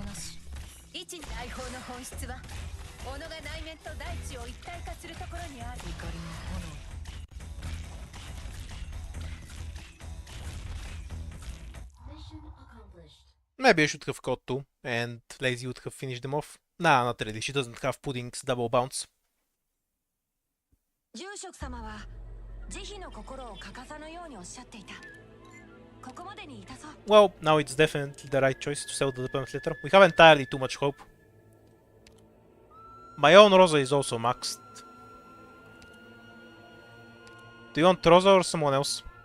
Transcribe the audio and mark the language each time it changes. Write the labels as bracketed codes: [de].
[en] Mission accomplished. Maybe I should have caught two, and Lazy would have finished them off. Nah, not really. She doesn't have Pudding's double bounce. [ja] 住職様は慈悲の心を欠かさぬようにおっしゃっていた。ここまでにいたぞ。 [en] Well, now it's definitely the right choice to sell the deployment letter. We have entirely too much hope. My own Rosa is also maxed. Do you want Rosa or someone else?